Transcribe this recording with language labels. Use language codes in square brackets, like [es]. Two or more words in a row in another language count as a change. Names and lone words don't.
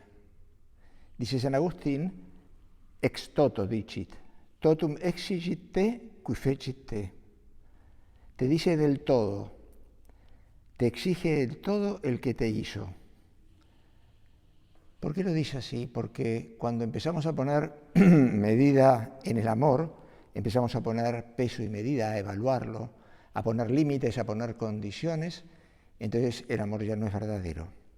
[es] Dice San Agustín, [la] ex toto dicit, totum exigit te, qui fecit te. [es] Te dice del todo, te exige del todo el que te hizo. ¿Por qué lo dice así? Porque cuando empezamos a poner medida en el amor, empezamos a poner peso y medida, a evaluarlo, a poner límites, a poner condiciones, entonces el amor ya no es verdadero.